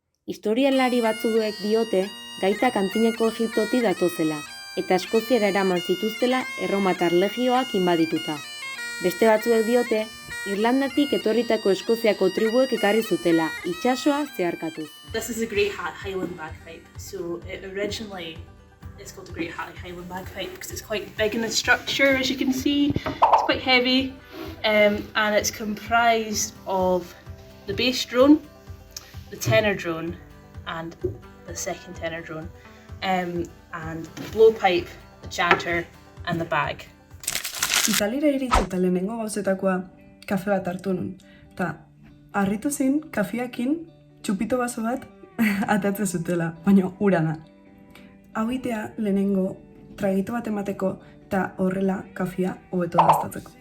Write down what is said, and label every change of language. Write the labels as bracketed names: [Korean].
[Basque] Historialari batzuek diote gaita antineko Egiptotik datozela, eta Eskoziara eraman zituztela erromatar legioak inbadituta. Beste batzuek diote, Irlandatik etorritako Eskoziako tribuek ekarri zutela, itsasoa zeharkatuz. [English] This is a Great Highland bagpipe. So originally it's called the Great Highland bagpipe because it's quite big in its structure, as you can see. It's quite heavy, and it's comprised of the bass drone, the tenor drone, and the second tenor drone. And the blowpipe, the chanter, and the bag. [Basque] Italira iritsi eta lehenengo gauzetakoa kafe bat hartu nun. Ta harritu zin, kafeakin txupito baso bat atatzen zutela, baina urana. Hau itea lehenengo tragito bat emateko eta horrela kafea hobeto daztatzeko.